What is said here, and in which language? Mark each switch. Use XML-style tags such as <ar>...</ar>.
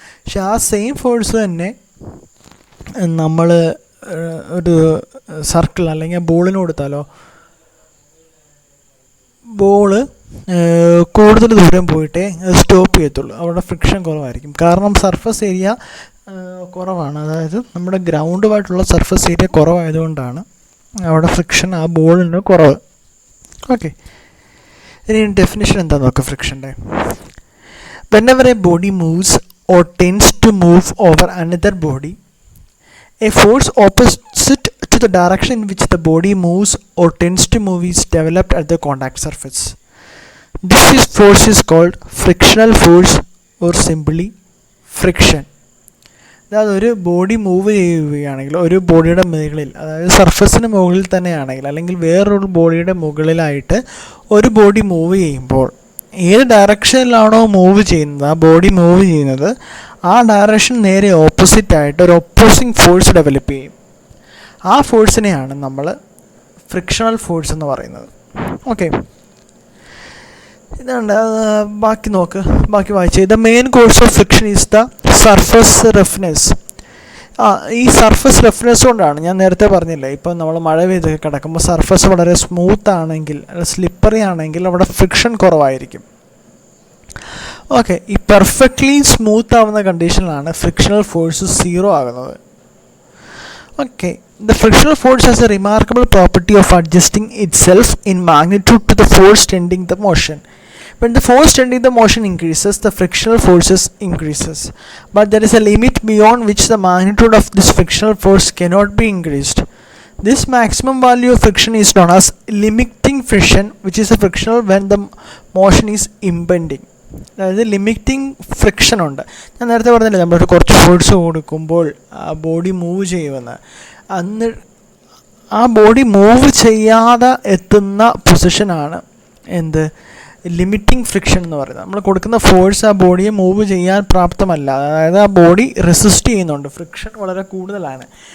<ml>പക്ഷെ ആ same force തന്നെ നമ്മൾ ഒരു സർക്കിൾ അല്ലെങ്കിൽ ബോളിന് കൊടുത്താലോ, ബോള് കൂടുതൽ ദൂരം പോയിട്ടേ അത് സ്റ്റോപ്പ് ചെയ്യത്തുള്ളൂ. അവിടെ ഫ്രിക്ഷൻ കുറവായിരിക്കും. കാരണം സർഫസ് ഏരിയ കുറവാണ്. അതായത് നമ്മുടെ ഗ്രൗണ്ടുമായിട്ടുള്ള സർഫസ് ഏരിയ കുറവായതുകൊണ്ടാണ് അവിടെ ഫ്രിക്ഷൻ ആ ബോളിന് കുറവ്. ഓക്കെ, ഇനി ഡെഫിനിഷൻ എന്താണെന്ന് നോക്കാം ഫ്രിക്ഷൻ്റെ.</ml> <en>Whenever a body moves or tends to move over another body, a force opposite to the direction in which the body moves or tends to move is developed at the contact surface. This force is called frictional force or simply friction.</en> <ml>അതായത് ഒരു body move ചെയ്യുകയാണെങ്കിൽ, ഒരു ബോഡിയുടെ മുകളിൽ, അതായത് സർഫസിന് മുകളിൽ തന്നെയാണെങ്കിൽ അല്ലെങ്കിൽ വേറൊരു ബോഡിയുടെ മുകളിലായിട്ട് ഒരു ബോഡി മൂവ് ചെയ്യുമ്പോൾ ഏത് ഡയറക്ഷനിലാണോ മൂവ് ചെയ്യുന്നത്, ആ ബോഡി മൂവ് ചെയ്യുന്നത്, ആ ഡയറക്ഷൻ നേരെ ഓപ്പോസിറ്റായിട്ട് ഒരു ഒപ്പോസിങ് ഫോഴ്സ് ഡെവലപ്പ് ചെയ്യും. ആ ഫോഴ്സിനെയാണ് നമ്മൾ ഫ്രിക്ഷണൽ ഫോഴ്സ് എന്ന് പറയുന്നത്. ഓക്കെ, ഇതുണ്ട്. ബാക്കി വായിച്ചേ.</ml> <en>The main cause of friction is the surface roughness.</en> <ml>ഈ സർഫസ് റഫ്നെസ് കൊണ്ടാണ് ഞാൻ നേരത്തെ പറഞ്ഞില്ലേ, ഇപ്പം നമ്മൾ മഴ പെയ്ത് കിടക്കുമ്പോൾ സർഫസ് വളരെ സ്മൂത്ത് ആണെങ്കിൽ, സ്ലിപ്പറി ആണെങ്കിൽ അവിടെ ഫ്രിക്ഷൻ കുറവായിരിക്കും. ഓക്കെ, ഈ പെർഫെക്റ്റ്ലി സ്മൂത്ത് ആവുന്ന കണ്ടീഷനിലാണ് ഫ്രിക്ഷണൽ ഫോഴ്സ് 0 ആകുന്നത്.</ml> <en>Okay, the frictional force has a remarkable property of adjusting itself in magnitude to the force tending the motion. When the force tending the motion increases, the frictional forces increases. But there is a limit beyond which the magnitude of this frictional force cannot be increased. This maximum value of friction is known as limiting friction, which is a frictional when the motion is impending.</en> <ml>അതായത് limiting friction ഉണ്ട്. ഞാൻ നേരത്തെ പറഞ്ഞില്ലേ, നമ്മളൊരു കുറച്ച് force കൊടുക്കുമ്പോൾ ആ body move ചെയ്യുമെന്ന്. അന്ന് ആ ബോഡി മൂവ് ചെയ്യാതെ എത്തുന്ന പൊസിഷനാണ് എന്ത്, ലിമിറ്റിംഗ് ഫ്രിക്ഷൻ എന്ന് പറയുന്നത്. നമ്മൾ കൊടുക്കുന്ന ഫോഴ്സ് ആ ബോഡിയെ മൂവ് ചെയ്യാൻ പ്രാപ്തമല്ല. അതായത് ആ ബോഡി റെസിസ്റ്റ് ചെയ്യുന്നുണ്ട്, ഫ്രിക്ഷൻ വളരെ കൂടുതലാണ്.</ml>